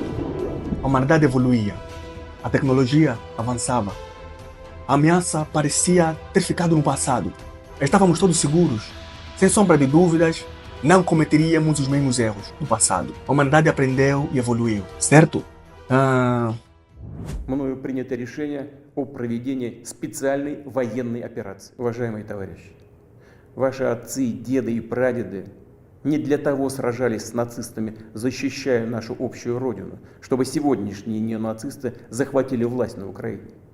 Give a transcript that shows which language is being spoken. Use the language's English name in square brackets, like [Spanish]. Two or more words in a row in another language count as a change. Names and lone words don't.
[Portuguese] A humanidade evoluía. A tecnologia avançava. A ameaça parecia ter ficado no passado. Estávamos todos seguros. Sem sombra de dúvidas, não cometeríamos os mesmos erros do passado. A humanidade aprendeu e evoluiu, certo? [Russian] Мною принято решение о проведении специальной военной операции. Уважаемые товарищи, ваши отцы, деды и прадеды не для того сражались с нацистами, защищая нашу общую родину, чтобы сегодняшние неонацисты захватили власть на Украине.